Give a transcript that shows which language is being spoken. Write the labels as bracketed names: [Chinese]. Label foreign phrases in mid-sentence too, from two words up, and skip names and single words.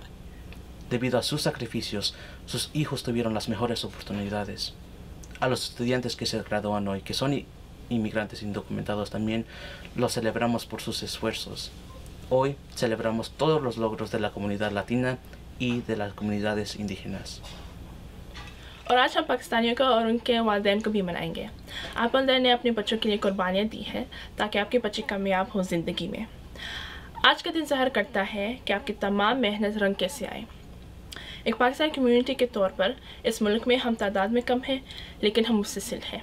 [Spanish] Debido a sus sacrificios, sus hijos tuvieron las mejores oportunidades. A los estudiantes que se gradúan hoy, que son inmigrantes indocumentados también, los celebramos por sus esfuerzos. Hoy celebramos todos los logros de la comunidad latina y de las comunidades indígenas. [Urdu] اور آج ہم پاکستانیوں کو اور ان کے والدین کو بھی منائیں گے. آپ والدین نے اپنے بچوں کے لیے قربانیاں دی ہیں تاکہ آپ کے بچے کامیاب ہوں زندگی میں. آج کا دن ظاہر کرتا ہے کہ آپ کی تمام محنت رنگ کیسے آئے. ایک پاکستانی کمیونٹی کے طور پر اس ملک میں ہم تعداد میں کم ہیں، لیکن ہم مستسل ہیں.